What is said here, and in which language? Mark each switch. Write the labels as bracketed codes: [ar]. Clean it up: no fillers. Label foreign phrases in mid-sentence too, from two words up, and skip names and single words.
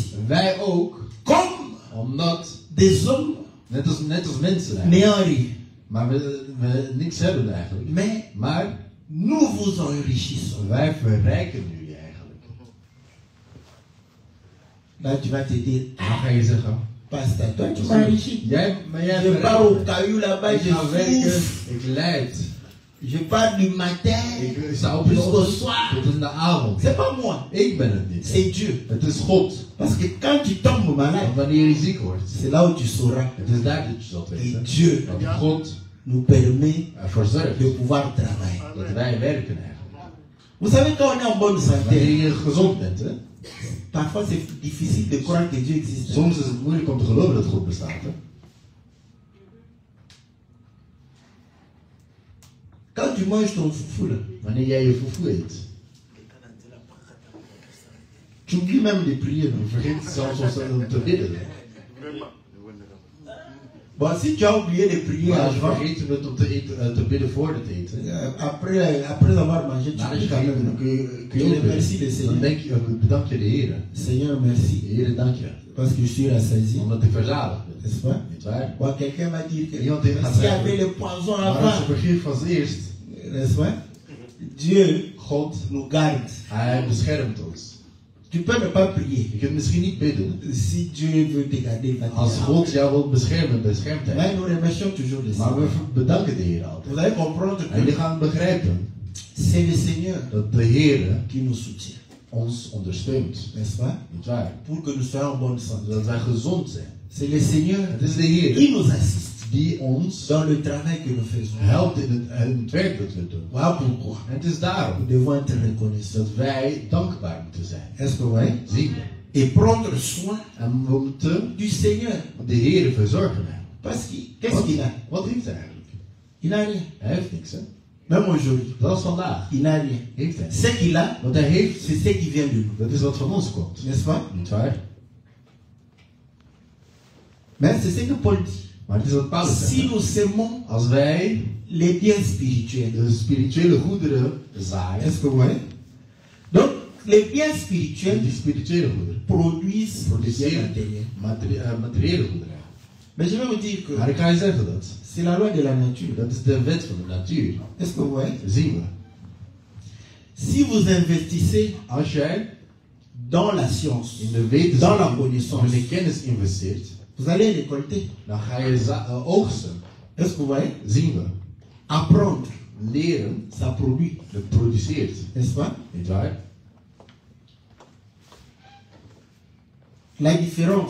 [nl] wij ook, [fr] comme [nl] omdat, [fr] des hommes [nl] net als mensen eigenlijk, [fr] n'ayant rien, [nl] maar we niks hebben eigenlijk. [fr] mais [nl] Maar [fr] nous vous enrichissons. [nl] wij verrijken jullie eigenlijk. [fr] Là, tu vas te dire, [nl] Dan ga je zeggen, [fr] pasteur, toi, tu m'enrichis. [nl] jij [fr] Je pars au [nl] verrijkt. [fr] caillou là-bas, [nl] Ik [fr] je [nl] ga werken, [fr] souffre. [nl] ik leid. [fr] Je pars du matin [nl] Ik sta op [fr] jusqu'au [nl] tot [fr] soir. [nl] in de avond. [fr] C'est pas moi, [nl] Ik ben het niet. [fr] c'est Dieu. [nl] Het is God. [fr] Parce que quand tu tombes malade, [nl] Want wanneer je ziek wordt, [fr] c'est là où tu sauras. [nl] het is daar dat je zult [fr] Et [nl] weten. [fr] Dieu [nl] Dat God [fr] nous permet [nl] ervoor zorgt [fr] de pouvoir travailler. [nl] dat wij werken eigenlijk. [fr] Vous savez, quand on est en bonne santé, [nl] Wanneer je gezond bent, hè? [fr] parfois c'est difficile de croire que Dieu existe. [nl] Soms is het moeilijk om te geloven dat God bestaat. Hè? [fr] Quand tu manges ton foufou là, [nl] Wanneer jij je fufu eet, [fr] tu oublies même de prier. [nl] je [fr] Non? [nl] vergeet zelfs om te bidden. [fr] Bon, si tu as oublié de prier [nl] Maar als je [fr] avant, [nl] vergeten bent om te bidden voor het eten, [fr] après avoir mangé, tu [nl] nadat je [fr] pries quand [nl] gaat eten, [fr] même. [nl] dan kun je [fr] Et [nl] ook [fr] merci le [nl] bidden. [fr] Seigneur. [nl] Dan denk je, bedank je de Heer. [fr] Seigneur, merci. [nl] Heer, dank je. [fr] Parce que je suis rassasié. [nl] Omdat ik verzadigd ben. [fr] N'est-ce pas? [nl] Niet waar? [fr] Bon, quelqu'un va dire que [nl] Iemand heeft [fr] s'il y [nl] gezegd, [fr] avait le poison [nl] Maar als je [fr] avant, [nl] vergif was eerst, [fr] n'est-ce pas? Dieu [nl] God, [fr] nous garde. [nl] hij beschermt ons. [fr] Tu peux ne pas prier. [nl] Je kunt misschien niet bidden. [fr] Si Dieu veut te garder, il va te [nl] Als [fr] garder. [nl] God jou wil beschermen, beschermt hij. [fr] Mais nous remercions toujours le [nl] Maar [fr] Seigneur. [nl] we bedanken de Heer altijd. [fr] Vous allez comprendre [nl] En jullie [fr] que [nl] gaan begrijpen [fr] c'est le Seigneur [nl] dat de Heer [fr] qui nous soutient, [nl] ons ondersteunt. [fr] n'est-ce pas? [nl] Niet waar? [fr] Pour que nous soyons en bonne santé. [nl] Zodat wij gezond zijn. [fr] C'est le Seigneur [nl] Het is de Heer [fr] qui nous assiste [nl] die ons [fr] dans le travail que nous faisons. [nl] helpt in het werk dat we doen. [fr] Voilà pourquoi [nl] En het is daarom [fr] nous devons être reconnaissants. [nl] dat wij dankbaar moeten zijn. [fr] Est-ce que vous voyez? [nl] Zien we. [fr] Et prendre soin [nl] En we moeten [fr] du Seigneur. [nl] de Heer verzorgen. [fr] Parce que, qu'est-ce qu'il a? [nl] Wat heeft hij eigenlijk? [fr] Il n'a rien. [nl] Hij heeft niks, hè? [fr] Même aujourd'hui, [nl] Dat is vandaag. [fr] il n'a rien. [nl] Heeft hij. [fr] Ce qu'il a, [nl] Wat hij heeft, [fr] c'est ce qui vient de nous. [nl] dat is wat van ons komt. [fr] N'est-ce pas? [nl] Niet waar? [fr] Mais c'est ce que Paul dit. [nl] Maar het is wat Paulus zegt. [fr] Si nous semons [nl] Als wij [fr] les biens spirituels, [nl] de spirituele goederen zaaien, [fr] est-ce que vous voyez? Donc, les biens [nl] en [fr] spirituels [nl] die spirituele goederen [fr] produisent des biens [nl] produceren [fr] matériels. [nl] materiële goederen. [fr] Mais je vais vous dire que [nl] Maar ik ga je zeggen dat. [fr] c'est la loi de la nature. [nl] Dat is de wet van de natuur. [fr] Est-ce que vous voyez? [nl] Zien we. [fr] Si vous investissez [nl] Als jij [fr] dans la science, [nl] in de [fr] dans la [nl] wetenschap of in [fr] connaissance, [nl] de kennis investeert, [fr] vous allez récolter. [nl] dan ga je oogsten. [fr] Est-ce que vous voyez? [nl] Zien we. [fr] Apprendre, [nl] Leren, [fr] ça produit. [nl] dat produceert. [fr] N'est-ce pas? [nl] Niet waar? [fr] La différence